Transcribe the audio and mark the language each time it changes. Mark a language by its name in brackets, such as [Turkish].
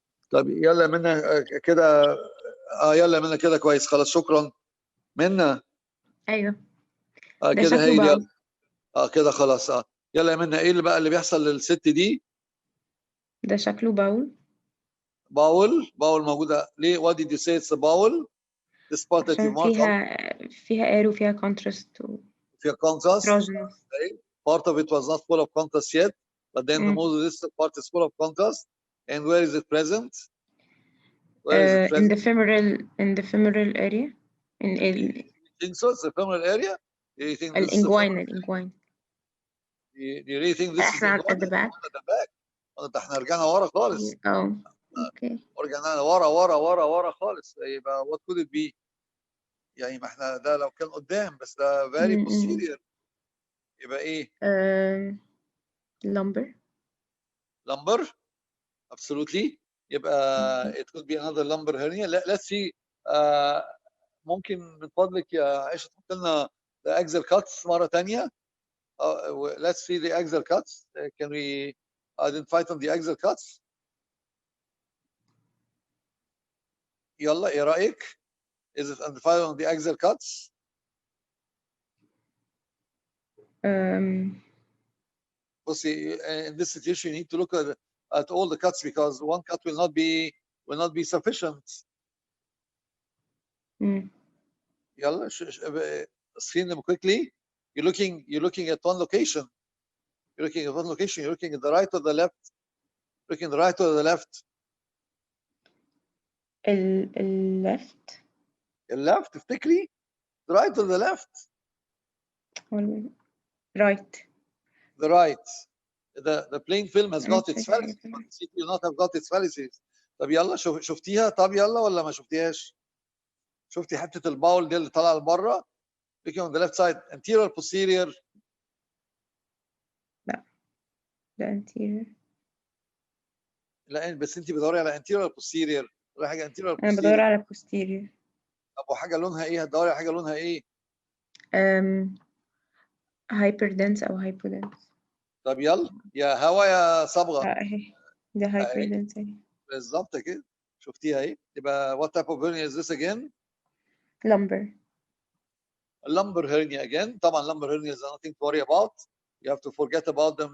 [Arabic] طب يلا منى كده. يلا منى كده كويس خلاص شكرا. منى. أيوه. ده ده كده شكله هايل. باول. يلا كده خلاص. يلا يا منى ايه اللي بقى اللي بيحصل للست دي؟ ده شكله باول. باول موجوده ليه؟ [English] what did you say it's a bowel? this part that you [Arabic] عشان [English] mark up [Arabic] فيها air وفيها contrast فيها contrast. [English] erogenous. part of it was not full of contrast yet but then the most distant part is full of contrast. And where is it present? Where is it present? in the femoral area. In You think so? It's the femoral area? Do you think this is the [Arabic] الانجوين. [English] Do you really think this is the احنا at the back. [Arabic] back. ده احنا رجعنا ورا خالص. اوكي. ورجعنا ورا خالص. يبقى [English] what could it be؟ [Arabic] يعني ما احنا ده لو كان قدام بس ده very posterior. يبقى ايه؟ lumbar. [English] absolutely. يبقى it could be another lumbar hernia. let's see. [Arabic] ممكن من فضلك يا عائشة تحط لنا [English] the axial cuts [Arabic] مرة تانية. [English] let's see the axial cuts. Can we identify on the axial cuts? [Arabic] يلا ايه رأيك؟ [English] Is it identified on the axial cuts? See, in this situation, you need to look at all the cuts because one cut will not be sufficient. يلا screen them quickly. You're looking at one location. You're looking at the right or the left. Looking at the right or the left. left. left [Arabic] افتكري. [English] The right or the left. Right. The right. The plain film has got its fallacies, but the CT will not have got its fallacies. [Arabic] طب يلا شفتيها؟ طب يلا ولا ما شفتيهاش؟ شفتي حته الباول دي اللي طالعه لبره؟ [English] looking on the left side, anterior posterior. [Arabic] لا ده anterior. لا بس انت بتدوري على anterior posterior ولا حاجه anterior posterior؟ انا بدور على posterior. طب وحاجه لونها ايه؟ هتدوري على حاجه لونها ايه؟ [English] hyperdense او hypodense. [Arabic] طب يلا يا هوا يا صبغه. اهي ده hyperdense اهي. بالظبط كده. شفتيها اهي. [English] يبقى what type of hernia is this again؟ lumbar. lumbar hernia again. طبعا lumbar hernia is nothing to worry about. You have to forget about them.